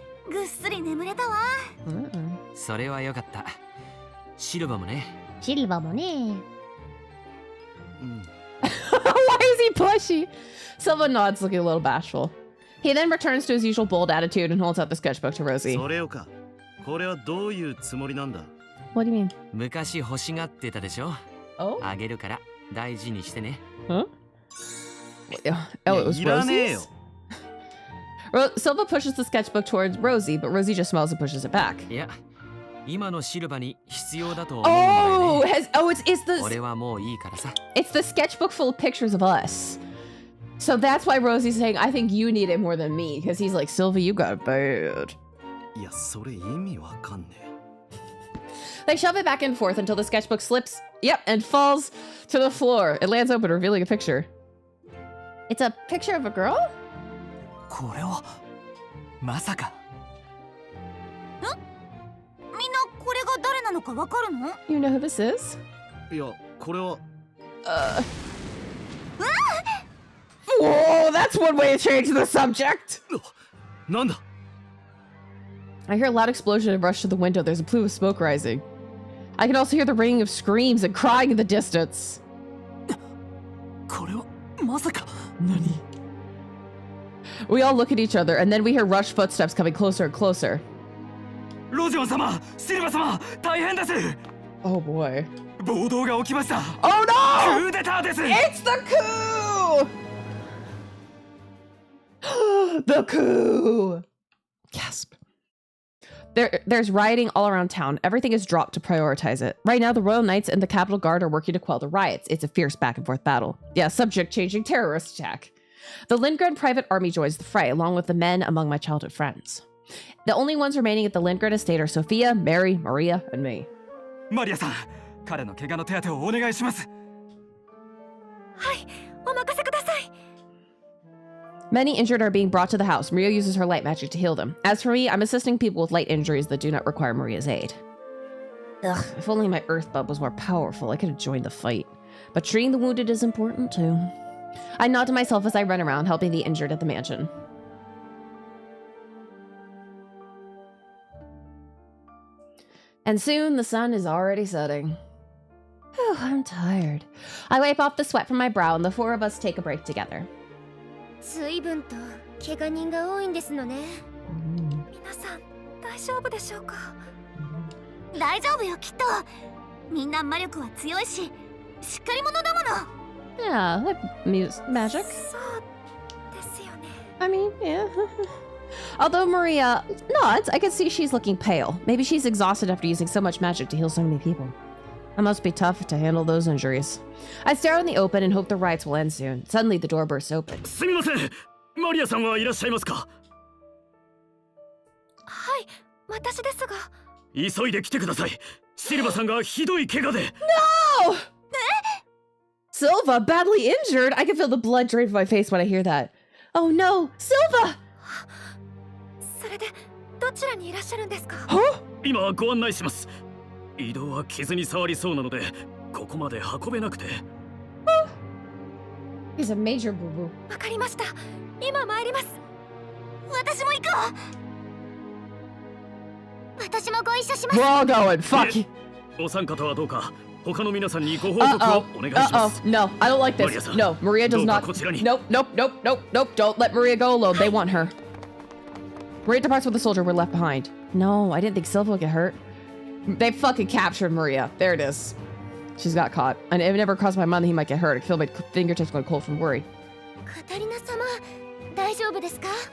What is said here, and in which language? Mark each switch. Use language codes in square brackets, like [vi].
[ja] ぐっすり眠れたわ。それはよかった。シルバもね。シルバもね。 [en] Why is he pushy? Silva nods, looking a little bashful. He then returns to his usual bold attitude and holds out the sketchbook to Rosie. [ja] それよか。これはどういうつもりなんだ? [en] What do you mean? [ja] 昔欲しがってたでしょ? [en] Oh? [ja] あげるから大事にしてね。 [en] Huh? Oh, it was Rosie's? Silva pushes the sketchbook towards Rosie, but Rosie just smiles and pushes it back. [ja] いや、今のシルバに必要だと思うんだよね。 [en] It's the [ja] 俺はもういいからさ。 [en] It's the sketchbook full of pictures of us. So that's why Rosie's saying, I think you need it more than me, because he's like, Silva, you got it bad. [ja] いや、それ意味わかんねえ。 [en] They shove it back and forth until the sketchbook slips, and falls to the floor. It lands open, revealing a picture. It's a picture of a girl? [ja] これはまさか。みんなこれが誰なのかわかるの? [en] You know who this is? [ja] いや、これは。 [en] Whoa, that's one way to change the subject. [ja] なんだ? [en] I hear a loud explosion and rush to the window. There's a plume of smoke rising. I can also hear the ringing of screams and crying in the distance. [ja] これはまさか。何? [en] We all look at each other, and then we hear rushed footsteps coming closer and closer. [ja] ロジョン様、シルバ様、大変です。 [en] Oh boy. [ja] 暴動が起きました。 [en] Oh no! [ja] クーデターです。 [en] It's the coup! The coup! Gasp. There's rioting all around town. Everything is dropped to prioritize it. Right now, the Royal Knights and the Capitol Guard are working to quell the riots. It's a fierce back-and-forth battle. Yeah, subject-changing terrorist attack. The Lindgren private army joins the fray, along with the men among my childhood friends. The only ones remaining at the Lindgren estate are Sophia, Mary, Maria, and me. [ja] マリアさん、彼の怪我の手当てをお願いします。はい、お任せください。 [en] Many injured are being brought to the house. Maria uses her light magic to heal them. As for me, I'm assisting people with light injuries that do not require Maria's aid. Ugh, if only my earth bub was more powerful, I could have joined the fight. But treating the wounded is important too. I nod to myself as I run around, helping the injured at the mansion. And soon the sun is already setting. Whew, I'm tired. I wipe off the sweat from my brow and the four of us take a break together. [ja] 随分と怪我人が多いんですのね。皆さん大丈夫でしょうか?大丈夫よ、きっと。みんな魔力は強いし、しっかり者だもの。 [en] Yeah, like magic. [ja] そうですよね。 [en] I mean, yeah. Although Maria nods, I can see she's looking pale. Maybe she's exhausted after using so much magic to heal so many people. It must be tough to handle those injuries. I stare out in the open and hope the riots will end soon. Suddenly, the door bursts open. [ja] すみません。マリアさんはいらっしゃいますか? はい、私ですが。急いで来てください。シルバさんがひどい怪我で。 [en] No! Silva, badly injured? I can feel the blood drain from my face when I hear that. Oh no, Silva! [ja] それでどちらにいらっしゃるんですか? [en] Huh? [ja] 今ご案内します。移動は傷に触りそうなので、ここまで運べなくて。 [en] He's a major boo-boo. [ja] わかりました。今参ります。私も行くわ。私もご一緒します。 [en] We're all going. Fuck. [ja] お三方はどうか他の皆さんにご報告をお願いします。 [en] No, I don't like this. No, Maria does not. Nope. Don't let Maria go alone. They want her. Maria departs with the soldier we're left behind. No, I didn't think Silva would get hurt. They fucking captured Maria. There it is. She's got caught. And it never crossed my mind that he might get hurt. I feel my fingertips going cold from worry. [ja] カタリナ様、大丈夫ですか?